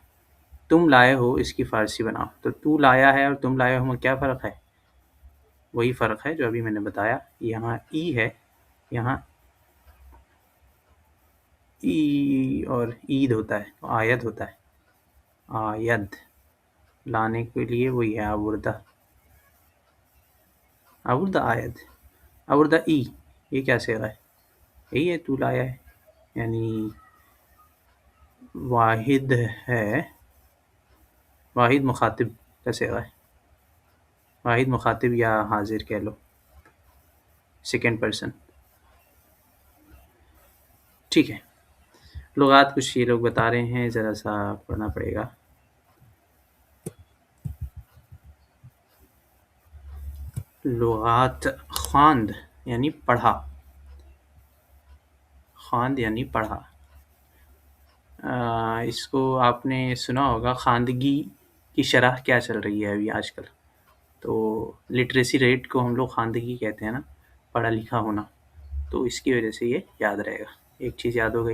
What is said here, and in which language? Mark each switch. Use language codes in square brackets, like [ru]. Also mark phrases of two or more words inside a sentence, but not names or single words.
[ur] تم لائے ہو، اس کی فارسی بناؤ. تو لایا ہے اور تم لائے ہو میں کیا فرق ہے؟ وہی فرق ہے جو ابھی میں نے بتایا. یہاں ای ہے، یہاں ای اور عید ہوتا ہے، آید ہوتا ہے. آید لانے کے لیے وہی ہے [fa] آوردہ آید. آوردہ ای [ur] یہ کیا صیغہ ہے؟ یہی ہے تو لایا ہے، یعنی واحد ہے، واحد مخاطب کا صیغہ ہے. واحد مخاطب یا حاضر کہہ لو، [en] second person. [ur] ٹھیک ہے. لغات کچھ یہ لوگ بتا رہے ہیں، ذرا سا پڑھنا پڑے گا. لغات. خواند یعنی پڑھا. خواند یعنی پڑھا. اس کو آپ نے سنا ہوگا، خواندگی کی شرح کیا چل رہی ہے ابھی آج کل. تو [en] literacy rate [ur] کو ہم لوگ خواندگی کہتے ہیں نا، پڑھا لکھا ہونا. تو اس کی وجہ سے یہ یاد رہے گا. ایک چیز یاد ہو گئی.